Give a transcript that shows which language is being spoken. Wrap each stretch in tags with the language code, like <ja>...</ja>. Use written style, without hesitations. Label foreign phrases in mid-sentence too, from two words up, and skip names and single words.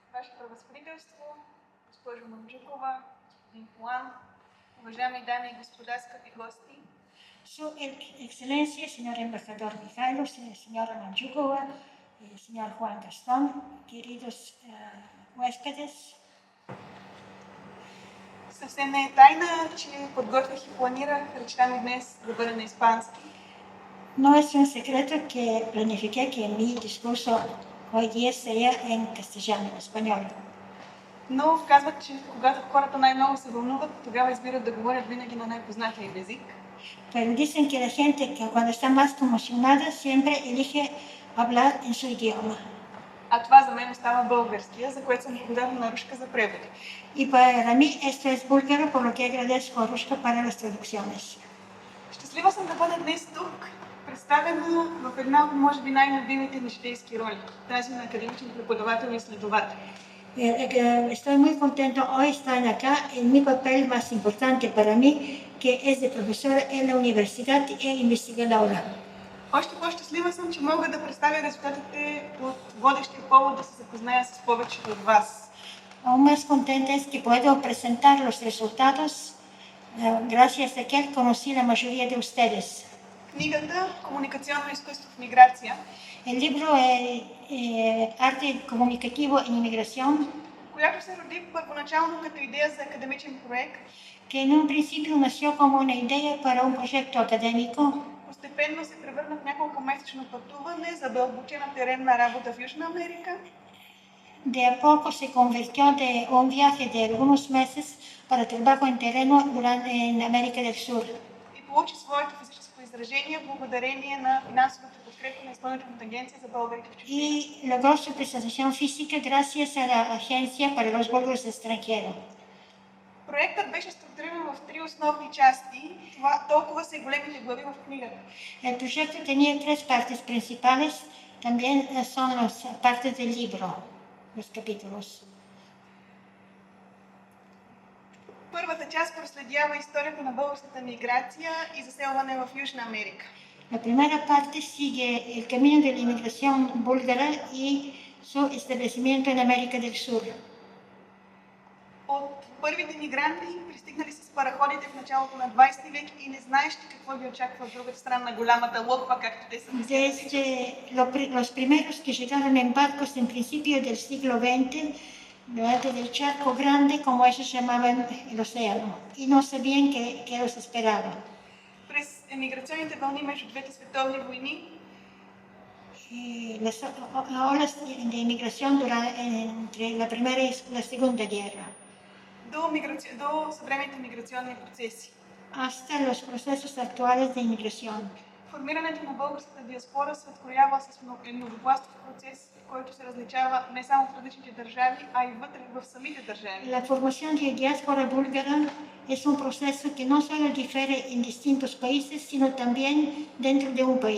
<bg>Ваше превъзходителство, госпожо Манджукова, господин Хуан, уважаеми дами и господа, скъпи гости.</bg> <es>Su Excelencia, señor embajador Mijailo, señora Manchukova, señor Juan Gastón, queridos huéspedes.</es> <bg>Съвсем не е тайна, че подготвих и планирах речта ми днес да бъде на испански.</bg> <es>No es un secreto que planifiqué que mi discurso hoy día sea en castellano, en español.</es> <bg>Но казват, че когато хората най-много се вълнуват, тогава избират да говорят винаги на най-познатия език.</bg> <es>Pero dicen que la gente que cuando está más conmocionada siempre elige hablar en su idioma.</es> <bg>А това за мен остава българския, за което съм благодарна на Рушка за превода.</bg> <es>Y para mí esto es búlgaro, por lo que agradezco a Rushka para las traducciones.</es> <bg>Щастлива съм да бъда днес тук, представена в една от, може би, най-любимите ми житейски роли, тази на академичен преподавател и изследовател.</bg> <es>Estoy muy contento hoy estar acá en mi papel más importante para mí, que es de profesora en la universidad e investigadora.</es> <bg>Още по-щастлива съм, че мога да представя резултатите от водещия повод да се запозная с повечето от вас.</bg> <es>Aún más contenta es que puedo presentar los resultados gracias a que conocí la mayoría de ustedes.</es> <bg>Книгата "Комуникационно изкуство в миграция",</bg> <es>El libro Arte Comunicativo en Inmigración,</es> <bg>която се роди първоначално като идея за академичен проект,</bg> <es>que en un principio nació como una idea para un proyecto académico,</es> <bg>постепенно се превърна в няколкомесечно пътуване, задълбочена теренна работа в Южна Америка.</bg> <es>de a poco se convirtió de un viaje de algunos meses para trabajo en terreno en América del Sur.</es> <bg>И получи своето физическо изражение благодарение на финансовата подкрепа на Изпълнителната агенция за българите в чужбина.</bg> <es>Y logró su presentación física gracias a la Agencia para los Búlgaros Extranjeros.</es> <bg>Проектът беше структуриран в три основни части. Толкова са и големите глави в книгата.</bg> <es>El proyecto tenía tres partes principales, también son las partes del libro, los capítulos.</es> <bg>Първата част проследява историята на българската миграция и заселване в Южна Америка.</bg> <es>La primera parte sigue el camino de la inmigración búlgara y su establecimiento en América del Sur.</es> <bg>От първите мигранти, пристигнали с параходите в началото на 20 век и не знаещи какво ги очаква в другата страна на голямата лодка, както те са</bg> <es>Desde los primeros que llegaron en barcos en principio del siglo XX, del charco grande, como ellos llamaban el océano, y no sabían qué los esperaba.</es> <bg>През емиграционните вълни между двете световни войни,</bg> <es>Las olas de inmigración entre la Primera y la Segunda Guerra,</es> <bg>до съвременните миграционни процеси.</bg> <es>hasta los procesos actuales de inmigración.</es> <bg>Формирането на българската диаспора се откроява с многопластов процес, който се различава не само в различните държави, а и вътре в самите държави.</bg> <es>La formación de diáspora búlgara es un proceso que no solo difiere en distintos países, sino también dentro de un país.</es>